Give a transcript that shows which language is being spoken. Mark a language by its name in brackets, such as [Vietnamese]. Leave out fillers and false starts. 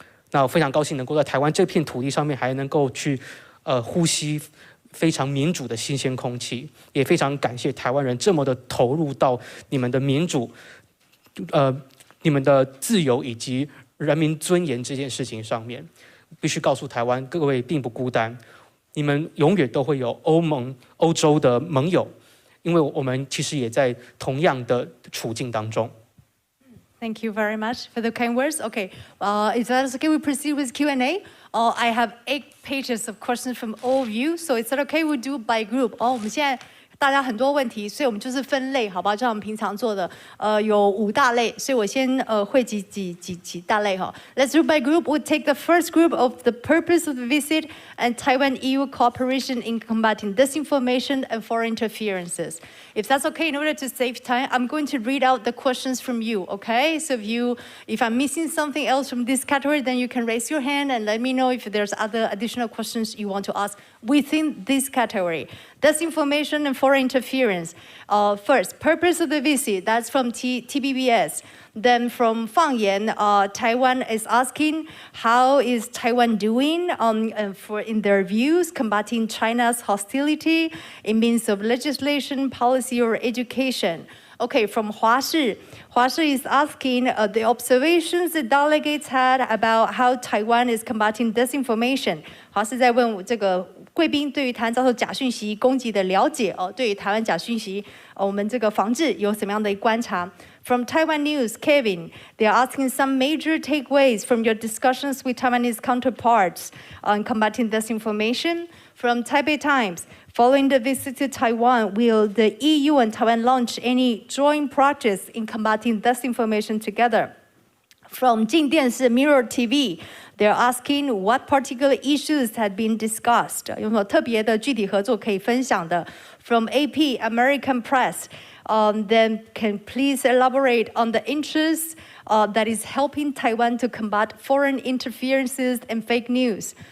[Chinese] 那我非常高兴能够在台湾这片土地上面，还能够去呼吸非常民主的新鲜空气，也非常感谢台湾人这么的投入到你们的民主、你们的自由以及人民尊严这件事情上面。必须告诉台湾各位并不孤单，你们永远都会有欧洲的盟友，因为我们其实也在同样的处境当中。 [English] Thank you very much for the kind words. Okay, is that okay? We proceed with Q&A. I have 8 pages of questions from all of you, so is that okay? We do by group. [Chinese] 我们现在大家很多问题，所以我们就是分类，好吧？就像我们平常做的，有5大类，所以我先汇集几大类哈。 [English] Let's do by group. We'll take the first group of the purpose of the visit and Taiwan-EU cooperation in combating disinformation and foreign interferences. If that's okay, in order to save time, I'm going to read out the questions from you, okay? So if I'm missing something else from this category, then you can raise your hand and let me know if there's other additional questions you want to ask within this category. Disinformation and foreign interference. First, purpose of the visit, that's from TBBS. Then from Fang Yan, Taiwan is asking, how is Taiwan doing in their views, combating China's hostility in means of legislation, policy, or education? Okay, from Hua Shi is asking the observations the delegates had about how Taiwan is combating disinformation. [Chinese] 华是在问这个贵宾对于台湾遭受假讯息攻击的了解对于台湾假讯息我们这个防治有什么样的观察 [English] From Taiwan News, Kevin, they are asking some major takeaways from your discussions with Taiwanese counterparts on combating disinformation. From Taipei Times, following the visit to Taiwan, will the EU and Taiwan launch any joint projects in combating disinformation together? From 镜电视 Mirror TV, they're asking what particular issues had been discussed. [Chinese] 有没有特别的具体合作可以分享的 [English] From AP, American Press, then can please elaborate on the interests that is helping Taiwan to combat foreign interferences and fake news.